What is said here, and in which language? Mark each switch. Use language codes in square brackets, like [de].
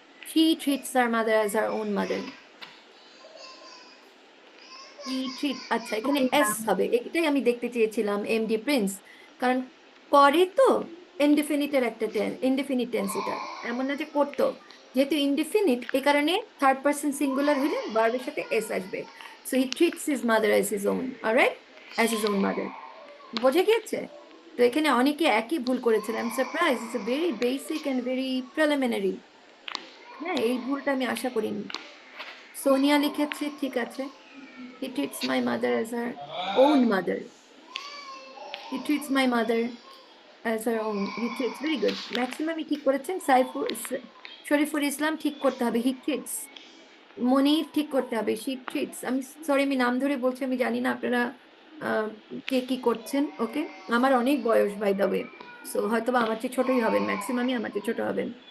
[en] She treats her mother as her own mother. [bn] আচ্ছা, এখানে S হবে, এটাই আমি দেখতে চেয়েছিলাম। এমডি প্রিন্স, কারণ করে তো ইনডিফিনিটের একটা ইনডিফিনিট টেন্স, এটা এমন না যে করতো। যেহেতু ইনডিফিনিট, এই কারণে থার্ড পারসন সিঙ্গুলার হলে ভার্বের সাথে এস আসবে। [en] So he treats his mother as his own. Alright, as his own mother. [bn] বোঝা গিয়েছে? তো এখানে অনেকে একই ভুল করেছেন। [en] I am surprise, it's a very basic and very preliminary. [bn] হ্যাঁ, এই ভুলটা আমি আশা করিনি। সোনিয়া লিখেছে, ঠিক আছে। [en] He treats my mother as her own mother. He treats my mother as her own. He treats, very good. [bn] Maximum ঠিক করেছেন। শরীফুল ইসলাম ঠিক করতে হবে, [en] he treats. [bn] মনির ঠিক করতে হবে, [en] she treats. [bn] আমি সরি, আমি নাম ধরে বলছি, আমি জানি না আপনারা কে কি করছেন। ওকে, আমার অনেক বয়স [en] by the way, [bn] সো হয়তো বা আমার চেয়ে ছোটই হবেন, ম্যাক্সিমামই আমার চেয়ে ছোট হবেন।